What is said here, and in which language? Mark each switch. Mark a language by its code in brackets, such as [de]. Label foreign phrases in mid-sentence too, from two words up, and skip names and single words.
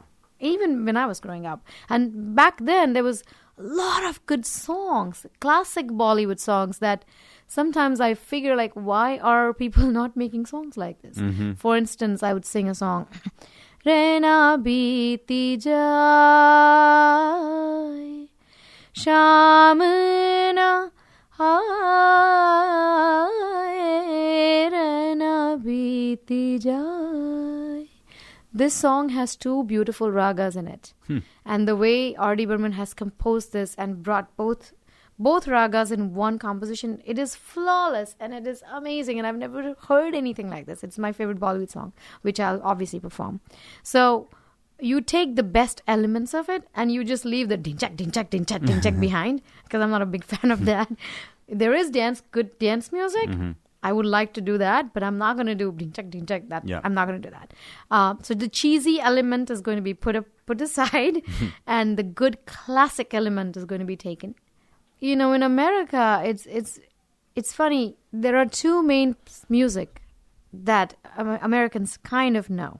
[en] Even when I was growing up. And back then, there was a lot of good songs, classic Bollywood songs that sometimes I figure, like, why are people not making songs like this? Mm-hmm. For instance, I would sing a song, Rena Biti Jai, Shamna aaye rana beeti jaye. This song has two beautiful ragas in it. And the way R.D. Burman has composed this and brought both ragas in one composition, it is flawless and it is amazing. And I've never heard anything like this. It's my favorite Bollywood song, which I'll obviously perform. So you take the best elements of it and you just leave the din-chak, din-chak, din-chak, din-chak behind, because I'm not a big fan of that. There is good dance music. I would like to do that, but I'm not going to do din-chak, din-chak. I'm not going to do that. So the cheesy element is going to be put aside and the good classic element is going to be taken. You know, in America, it's funny. There are two main music that Americans kind of know.